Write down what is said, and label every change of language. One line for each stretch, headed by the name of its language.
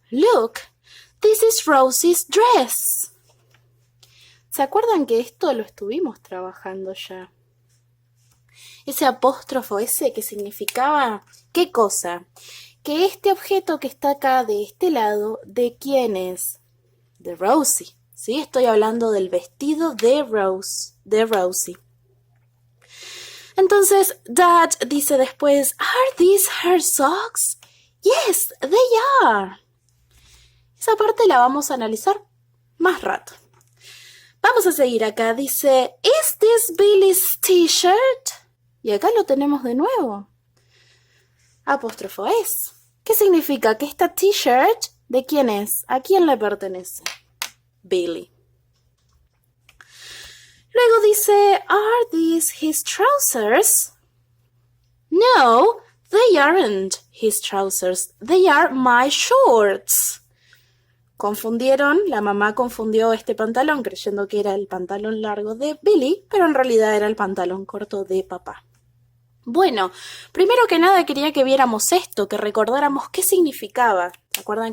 English: Look, this is Rosie's dress."
Spanish: ¿Se acuerdan que esto lo estuvimos trabajando ya? Ese apóstrofo ese que significaba, ¿qué cosa? Que este objeto que está acá de este lado, ¿de quién es? De Rosie, ¿sí? Estoy hablando del vestido de Rosie. Entonces, Dad dice después,
English: ¿Are these her socks? Yes, they are.
Spanish: Esa parte la vamos a analizar más rato. Vamos a seguir acá. Dice,
English: ¿Is this Billy's t-shirt?
Spanish: Y acá lo tenemos de nuevo. Apóstrofo es. ¿Qué significa? Que esta t-shirt, ¿de quién es? ¿A quién le pertenece? Billy. Luego dice,
English: ¿Are these his trousers? No, they aren't his trousers. They are my shorts.
Spanish: Confundieron, la mamá confundió este pantalón creyendo que era el pantalón largo de Billy, pero en realidad era el pantalón corto de papá. Bueno, primero que nada quería que viéramos esto, que recordáramos qué significaba. ¿Se acuerdan?